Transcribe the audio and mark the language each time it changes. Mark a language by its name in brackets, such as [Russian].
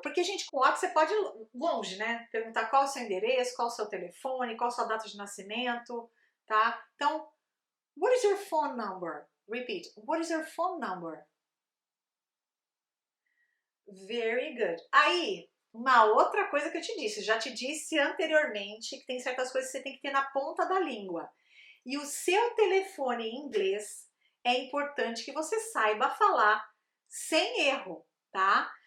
[Portuguese] Porque, gente, com o WhatsApp você pode ir longe, né? Perguntar qual é o seu endereço, qual é o seu telefone, qual a sua data de nascimento, tá? [English] Então, what is your phone number? Repeat. What is your phone number? Very good. [Portuguese] Aí, uma outra coisa que eu te disse, já te disse anteriormente que tem certas coisas que você tem que ter na ponta da língua. E o seu telefone em inglês é importante que você saiba falar sem erro, tá?